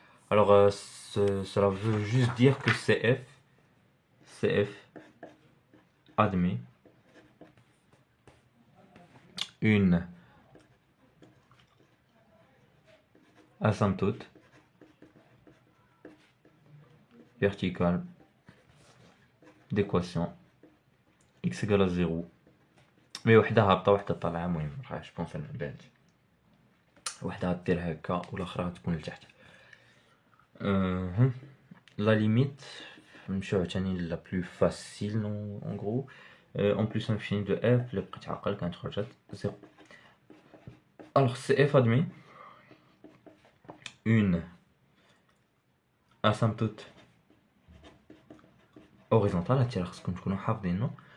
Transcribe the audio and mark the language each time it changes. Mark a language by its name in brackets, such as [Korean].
[French] Alors, cela veut juste dire que CF admet une asymptote verticale d'équation x égale à 0. [Arabic] Mais وحدة هابطة وحدة طالعة، المهم [French] je pense [Arabic] أنا بانت وحدة غدير هكا والأخرى غتكون لتحت. [French] La limite, [Arabic] نمشيو عاوتاني [French] la plus facile en gros. En plus infini de f, le petit [Arabic] عقل كانت خرجت [French] 0. Alors CF admet une asymptote horizontale, [Arabic] هادشي راه خصكم تكونوا حافظينو.